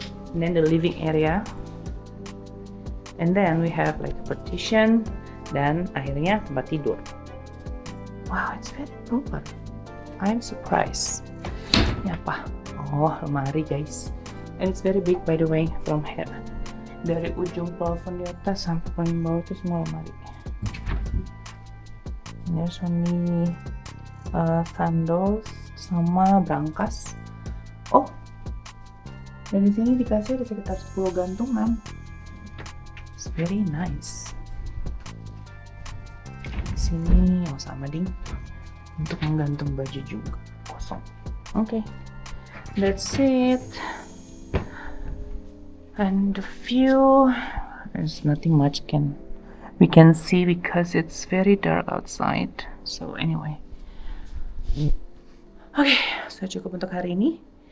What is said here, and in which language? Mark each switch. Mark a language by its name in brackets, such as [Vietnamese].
[English] And then the living area, and then we have like a partition, [Indonesian] dan akhirnya tempat tidur. [English] Wow, it's very proper. I'm surprised. [Indonesian] Ini apa? Oh, lemari guys. [English] And it's very big by the way, from here. [Indonesian] Dari ujung plafon di atas sampai paling bawah itu semua lemari. [English] And there's only sandals [Indonesian] sama brankas. Oh, dan di sini dikasih ada sekitar 10 gantungan. [English] It's very nice. [Indonesian] Di sini yang sama ding untuk menggantung baju juga kosong. [English] Okay, that's it. And the view, there's nothing much we can see because it's very dark outside. So anyway, okay, [Indonesian] sudah cukup untuk hari ini.